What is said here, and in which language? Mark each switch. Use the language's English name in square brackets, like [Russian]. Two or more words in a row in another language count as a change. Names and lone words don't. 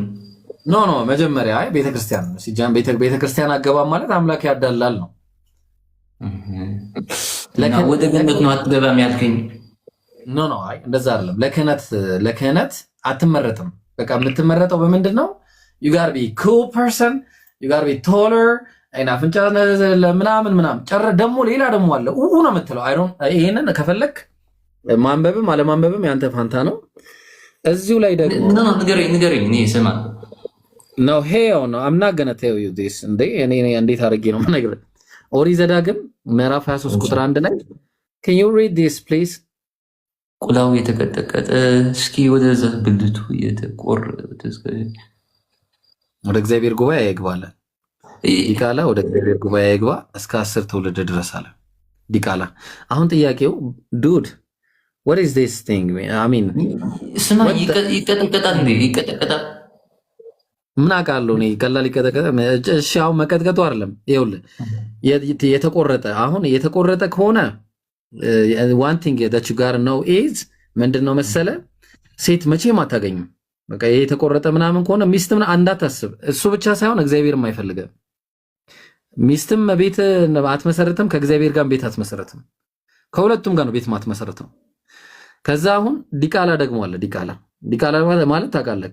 [Amharic] ኖ መጀመሪያ ቤተክርስቲያን ነው። ሲጃን ቤተክርስቲያን አገባም ማለት አምላክ ያዳላል ነው። ወደ ገነት ነው አትገባም ያልከኝ? ኖ እንደዛ አይደለም። ለክህነት አትመረጥም። በቃ የምትመረጠው በምንድን ነው? [English] you gotta be cool person, you gotta be taller [Amharic] አይና አፍንጫ ምናምን ጨረ ደግሞ ሌላ ደግሞ አለ ነው የምትለው። ይሄንን ከፈለክ ማንበብም አለማንበብም ያንተ ፋንታ ነው። እዚሁ ላይ ደግሞ ንገረኝ እኔ እሰማለሁ። ነው ሄው ነው [English] I'm not gonna tell you this [Amharic] እኔ እንዴት አድርጌ ነው የምነግርህ? ኦሪት ዘዳግም ምዕራፍ 23 ቁጥር 1 ላይ [English] can you read this please? [Amharic] ቁላው የተቀጠቀጠ እስኪ ወደዛ ብልቱ የተቆረጠ ወደ እግዚአብሔር ጉባኤ ያግባለን። ዲቃላ ወደ እግዚአብሔር ጉባኤ ይግባ እስከ 10 ትውልድ ድረስ አለ ዲቃላ። አሁን ጥያቄው ዱድ [English] what is this thing I mean [Amharic] ስማ ይቀጠቀጣል እንዴ? ይቀጠቀጣል። ምን አውቃለሁ እኔ ቀላል ይቀጠቀጣል። እሺ አሁን መቀጥቀጡ አይደለም ይኸውልህ የተቆረጠ አሁን የተቆረጠ ከሆነ [English] one thing that you gotta know is [Amharic] ምንድነው መሰለ ሴት መቼም አታገኝም። በቃ የተቆረጠ ምናምን ከሆነ ሚስትም እንዳታስብ። እሱ ብቻ ሳይሆን እግዚአብሔርም አይፈልግም። ሚስትም ቤት አትመሰረትም፣ ከእግዚአብሔር ጋር ቤት አትመሰረትም። ከሁለቱም ጋር ነው ቤት ማትመሰረተው። ከዛ አሁን ዲቃላ ደግሞ አለ። ዲቃላ ማለት ታውቃለህ?